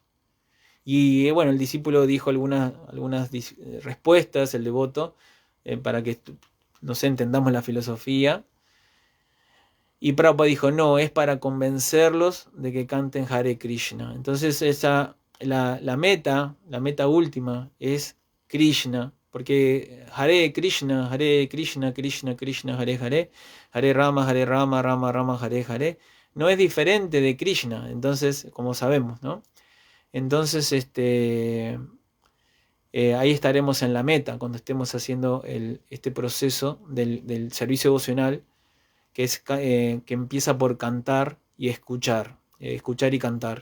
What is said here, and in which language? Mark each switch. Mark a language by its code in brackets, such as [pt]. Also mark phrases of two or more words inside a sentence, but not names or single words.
[es] Y bueno, el discípulo dijo algunas respuestas, el devoto, para que entendamos la filosofía. Y Prabhupada dijo: no, es para convencerlos de que canten [sa] हरे कृष्ण. [es] Entonces la meta última es Krishna, porque [sa] हरे कृष्ण कृष्ण कृष्ण हरे हरे हरे राम राम राम हरे हरे, [es] no es diferente de Krishna, entonces, como sabemos, ¿no? Entonces, ahí estaremos en la meta, cuando estemos haciendo este proceso del servicio devocional, que empieza por cantar y escuchar y cantar.